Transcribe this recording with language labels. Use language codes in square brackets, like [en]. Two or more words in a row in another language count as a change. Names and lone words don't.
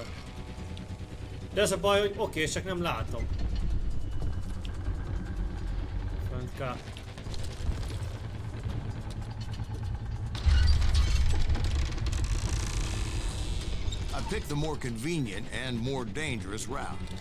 [hu] De ez a baj, hogy oké, csak nem látom. Fönt kell. [en] I picked the more convenient and more dangerous route.